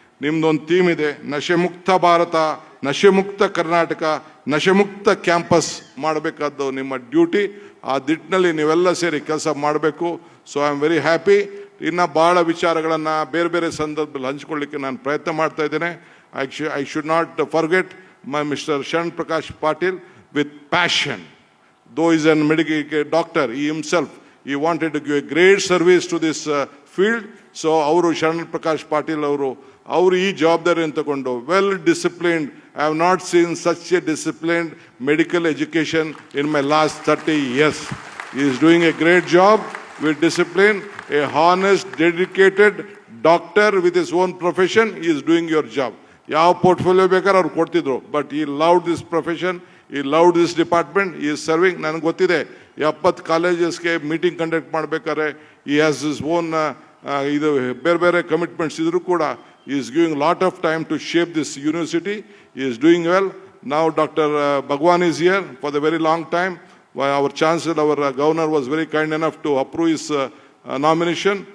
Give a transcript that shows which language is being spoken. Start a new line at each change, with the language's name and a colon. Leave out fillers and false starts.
Kannada: ನಿಮ್ಮದೊಂದು theme ಇದೆ, ನಶೆ ಮುಕ್ತ ಭಾರತ, ನಶೆ ಮುಕ್ತ ಕರ್ನಾಟಕ, ನಶೆ ಮುಕ್ತ ಕ್ಯಾಂಪಸ್ ಮಾಡಬೇಕಾದ್ದು ನಿಮ್ಮ ಡ್ಯೂಟಿ. ಆ ದಿಟ್ಟಿನಲ್ಲಿ ನೀವೆಲ್ಲ ಸೇರಿ ಕೆಲಸ ಮಾಡಬೇಕು.
English: So I am very happy.
Kannada: ಇನ್ನು ಭಾಳ ವಿಚಾರಗಳನ್ನು ಬೇರೆ ಬೇರೆ ಸಂದರ್ಭದಲ್ಲಿ ಹಂಚ್ಕೊಳ್ಳಿಕ್ಕೆ ನಾನು ಪ್ರಯತ್ನ ಮಾಡ್ತಾ ಇದ್ದೇನೆ.
English: I should not forget my mister Sharan Prakash Patil with passion. Though he is a medical doctor, he himself, he wanted to give a great service to this field.
Kannada: So, ಅವರು ಶರಣ್ ಪ್ರಕಾಶ್ ಪಾಟೀಲ್ ಅವರು ಈ ಜವಾಬ್ದಾರಿಯನ್ನು ತಗೊಂಡು
English: Well disciplined. I have not seen such a disciplined medical education in my last 30 years. He is doing a great job with discipline. A honest, dedicated doctor with his own profession, he is doing your job.
Kannada: ಯಾವ portfolio ಬೇಕಾದ್ರೆ ಅವ್ರು ಕೊಡ್ತಿದ್ರು, but
English: he loved this profession. He loved this department. He is serving.
Kannada: ನನಗೆ ಗೊತ್ತಿದೆ 70 ಕಾಲೇಜಸ್ಗೆ meeting conduct ಮಾಡಬೇಕಾದ್ರೆ
English: he has his own
Kannada: ಇದು ಬೇರೆ ಬೇರೆ ಕಮಿಟ್ಮೆಂಟ್ಸ್ ಇದ್ರೂ ಕೂಡ
English: he is giving a lot of time to shape this university. He is doing well. Now Dr. Bhagwan is here for the very long time. Our chancellor, our governor was very kind enough to approve his nomination.